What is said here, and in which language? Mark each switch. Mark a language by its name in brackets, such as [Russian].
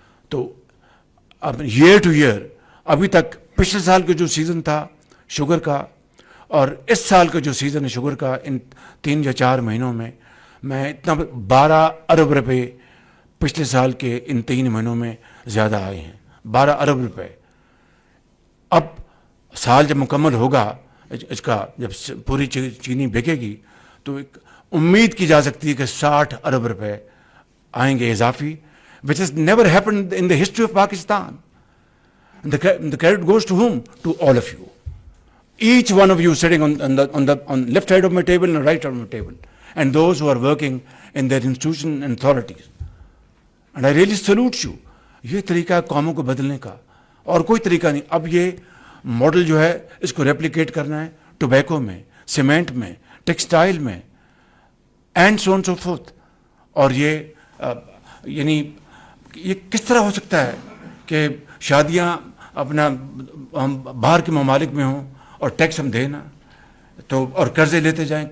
[Urdu] تو اب year to year ابھی تک پچھلے سال کا جو سیزن تھا شوگر کا اور اس سال کا جو سیزن ہے شوگر کا, ان 3 یا 4 مہینوں میں اتنا 12 ارب روپے پچھلے سال کے ان 3 مہینوں میں زیادہ آئے ہیں. 12 ارب روپے. اب سال جب مکمل ہوگا اس کا, جب پوری چینی بکے گی تو ایک امید کی جا سکتی ہے کہ 60 ارب روپے آئیں گے اضافی, [English] which has never happened in the history of Pakistan. And the credit goes to whom? To all of you. Each one of you sitting on left side of my table and right side of my table, and those who are working in their institutions and authorities. And I really salute you. [Urdu] یہ طریقہ ہے قوموں کو بدلنے کا, اور کوئی طریقہ نہیں. اب یہ ماڈل جو ہے اس کو ریپلیکیٹ کرنا ہے ٹوبیکو میں, سیمنٹ میں, ٹیکسٹائل میں, [English] And so on so forth. [Urdu] اور یہ یعنی یہ کس طرح ہو سکتا ہے کہ شادیاں اپنا ہم باہر کے ممالک میں ہوں اور ٹیکس ہم دیں نا, تو اور قرضے لیتے جائیں.